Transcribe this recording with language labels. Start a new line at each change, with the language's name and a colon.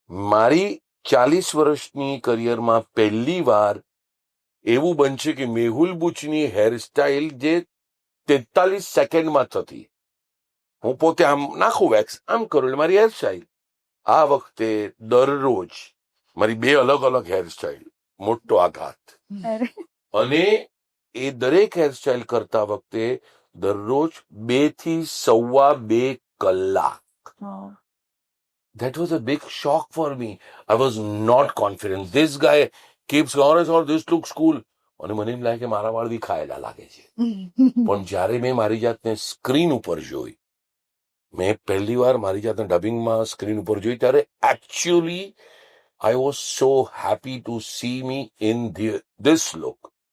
Gujarati: મારી 40 વર્ષની કરિયરમાં પહેલી વાર એવું બનશે કે મેહુલ બુચની હેરસ્ટાઇલ જે 43 સેકન્ડમાં થતી, હું પોતે આમ નાખું વેક્સ, આમ કરું એટલે મારી હેરસ્ટાઇલ. આ વખતે દરરોજ મારી 2 અલગ હેરસ્ટાઇલ. મોટો આઘાત. અને એ દરેક હેરસ્ટાઇલ કરતા વખતે દરરોજ 2 થી 2.25 કલાક.
English: That was a big shock for me. I was not confident. This guy keeps going, or this looks cool.
Gujarati: અને મને એમ લાગે કે મારા વાળ બી ખાયેલા લાગે છે. પણ જ્યારે મેં મારી જાતને સ્ક્રીન ઉપર જોઈ, મેં પહેલી વાર મારી જાતને ડબિંગમાં સ્ક્રીન ઉપર જોઈ, ત્યારે actually
English: I was so happy to see me in this look.